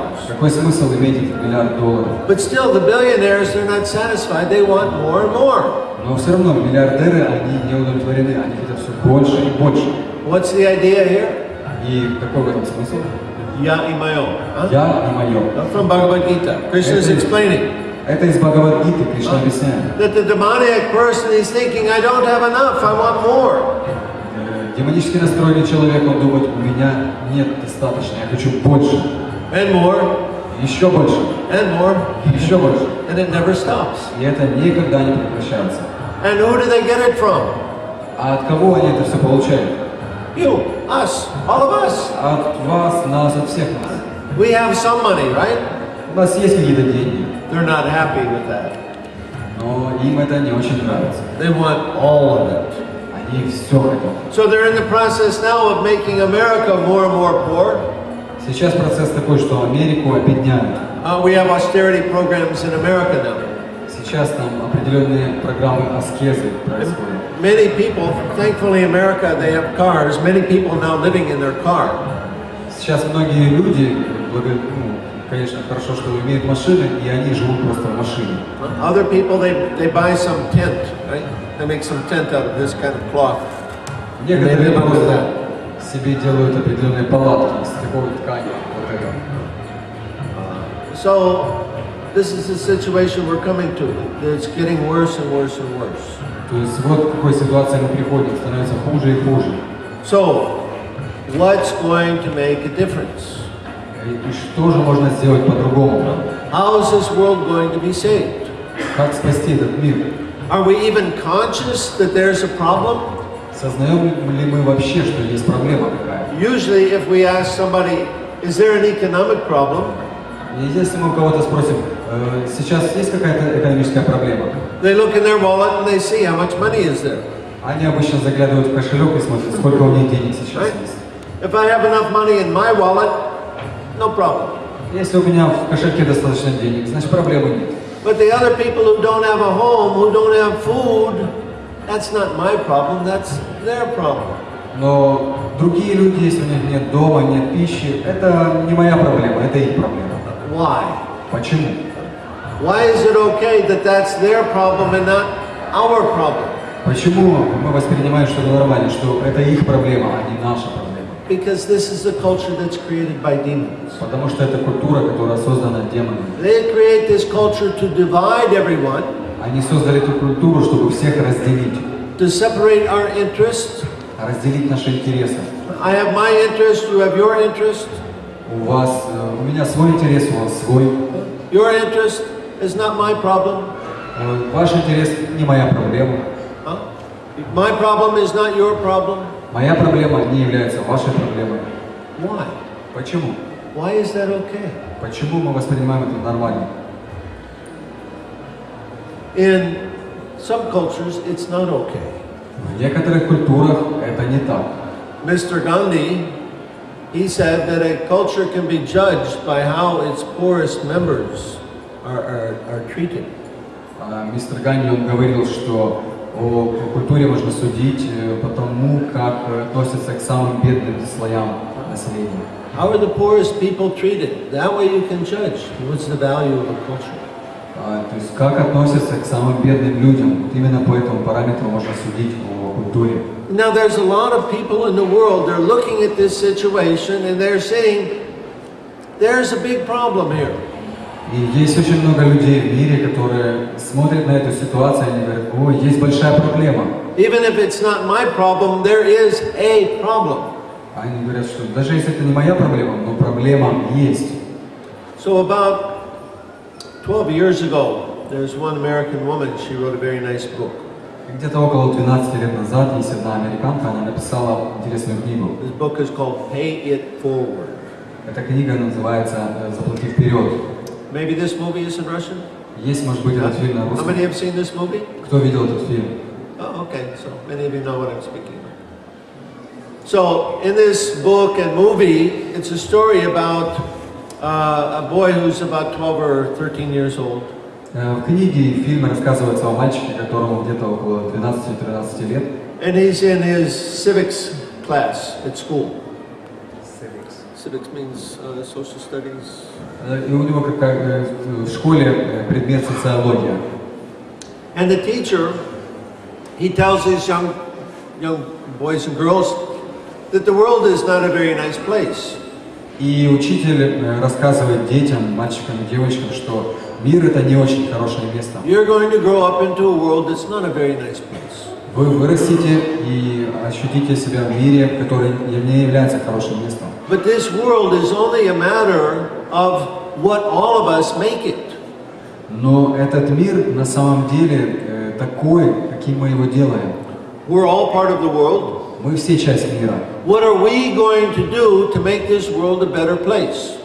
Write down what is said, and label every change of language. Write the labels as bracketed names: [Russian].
[Russian] Какой смысл иметь $1 миллиард? [English] But still, the billionaires, they're not satisfied. They want more and more. [Russian] Но все равно миллиардеры, они не удовлетворены, они хотят все больше и больше. [English] What's the idea here? [Russian] И какой в этом смысл? Я и мое. Я и мое. [English] From Bhagavad-Gita. Krishna is explaining. [Russian] Это из Бхагавад-Гиты, Кришна объясняет. [English] That the demoniac person is thinking, I don't have enough, I want more. [Russian] Демонически настроенный человек, он думает, у меня нет достаточно, я хочу больше. [English] And more. [Russian] Еще больше. [English] And more. [Russian] Еще больше. [English] And it never stops. [Russian] И это никогда не прекращается. [English] And who do they get it from? [Russian] А от кого они это все получают? [English] You, us, all of us. [Russian] От вас, нас, от всех нас. [English] We have some money, right? [Russian] У нас есть какие-то деньги, [English] They're not happy with that. [Russian] но им это не очень нравится. [English] They want all of it. [Russian] Они все хотят. [English] So they're in the process now of making America more and more poor. [Russian] Сейчас процесс такой, что Америку обедняют. [English] We have austerity programs in America now. [Russian] Сейчас там определенные программы аскезы происходят. [English] Many people, thankfully in America, they have cars. Many people now living in their car. [Russian] Сейчас многие люди, конечно, хорошо, что имеют машины, и они живут просто в машине. [English] Other people, they buy some tent, right? They make some tent out of this kind of cloth. [Russian] Некоторые просто себе делают определенные палатки из такой ткани, вот это. [English] So, this is the situation we're coming to. It's getting worse and worse and worse. [Russian] То есть вот к какой ситуации мы приходим, становится хуже и хуже. [English] So, what's going to make a difference? [Russian] И что же можно сделать по-другому? [English] How is this world going to be saved? [Russian] Как спасти этот мир? [English] Are we even conscious that there's a problem? [Russian] Сознаем ли мы вообще, что есть проблема какая-то? [English] Usually, if we ask somebody, is there an economic problem? [Russian] И если мы у кого-то спросим, сейчас есть какая-то экономическая проблема? [English] They look in their wallet and they see how much money is there. [Russian] Они обычно заглядывают в кошелек и смотрят, сколько у них денег сейчас [English] Right? [Russian] есть. [English] If I have enough money in my wallet, no problem. [Russian] Если у меня в кошельке достаточно денег, значит проблемы нет. [English] But the other people who don't have a home, who don't have food, that's not my problem, that's their problem. [Russian] Но другие люди, если у них нет дома, нет пищи, это не моя проблема, это их проблема. [English] Why? [Russian] Почему? [English] Why is it okay that that's their problem and not our problem? [Russian] Почему мы воспринимаем, что это нормально, что это их проблема, а не наша проблема? [English] Because this is a culture that's created by demons. [Russian] Потому что это культура, которая создана демонами. [English] They create this culture to divide everyone, [Russian] Они создали эту культуру, чтобы всех разделить. [English] to separate our interests. [Russian] Разделить наши интересы. [English] I have my interest, you have your interest. [Russian] У меня свой интерес, у вас свой. [English] Your interest is not my problem. [Russian] Ваш интерес не моя проблема. Huh? [English] My problem is not your problem. [Russian] Моя проблема не является вашей проблемой. [English] Why? [Russian] Почему? [English] Why is that okay? [Russian] Почему мы воспринимаем это нормально? [English] In some cultures, it's not okay. [Russian] В некоторых культурах это не так. [English] Mr. Gandhi, he said that a culture can be judged by how its poorest members are treated. [Russian] Мистер Ганди, он говорил, что о культуре можно судить по тому, как относятся к самым бедным слоям населения. [English] How are the poorest people treated? That way you can judge what's the value of a culture. [Russian] То есть как относятся к самым бедным людям. Вот именно по этому параметру можно судить о культуре. [English] Now there's a lot of people in the world, they're looking at this situation and they're saying, there's a big problem here. [Russian] И есть очень много людей в мире, которые смотрят на эту ситуацию и они говорят, ой, есть большая проблема. [English] Even if it's not my problem, there is a problem. [Russian] Они говорят, что даже если это не моя проблема, но проблема есть. [English] So about 12 years ago, there's one American woman, she wrote a very nice book. [Russian] Где-то около 12 лет назад есть одна американка, она написала интересную книгу. [English] This book is called Pay It Forward. [Russian] Эта книга называется «Заплати вперед». [English] Maybe this movie is in Russian? [Russian] Есть, может быть, этот фильм на [English] How [Russian] русском. [English] many have seen this movie? [Russian] Кто видел этот фильм? [English] Oh, okay, so many of you know what I'm speaking of. So, in this book and movie, it's a story about a boy who's about 12 or 13 years old. [Russian] В книге и фильме рассказывается о мальчике, которому где-то около 12-13 лет. [English] And he's in his civics class at school. Civics means social studies. [Russian] И у него в школе предмет социология. [English] And the teacher, he tells these young boys and girls that the world is not a very nice place. [Russian] И учитель рассказывает детям, мальчикам и девочкам, что мир это не очень хорошее место. [English] You're going to grow up into a world that's not a very nice place. [Russian] Вы вырастете и ощутите себя в мире, который не является хорошим местом. [English] But this world is only a matter of what all of us make it. [Russian] Но этот мир на самом деле такой, каким мы его делаем. [English] We're all part of the world. [Russian] Мы все часть мира. [English] What are we going to do to make this world a better place?